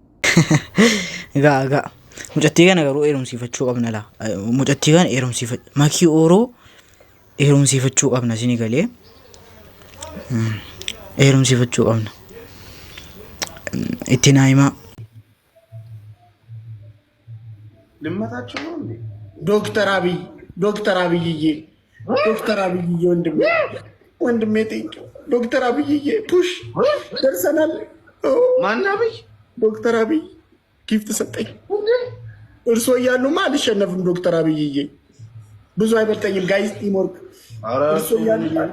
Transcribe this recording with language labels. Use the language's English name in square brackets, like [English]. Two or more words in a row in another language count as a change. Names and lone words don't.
[Oromo] Egaa mucattii kana garuu eerumsiifachuu qabna laa mucattii kana eerumsiifachuu makii ooroo eerumsiifachuu qabna isinii galee eerumsiifachuu qabna itti naa himaa. [Amharic] ልመታችሁ ነው እንዴ? ዶክተር አብይዬ ወንድሜ ቴንኪው ዶክተር አብይዬ ፑሽ ደርሰናል። ማን አብይ? ዶክተር አብይ ጊፍት ሰጠኝ። እርሶ እያሉማ አልሸነፍም። ዶክተር አብይዬ ብዙ አይበልጠኝም። [English] guys teamwork [Amharic] እርሶ እያሉ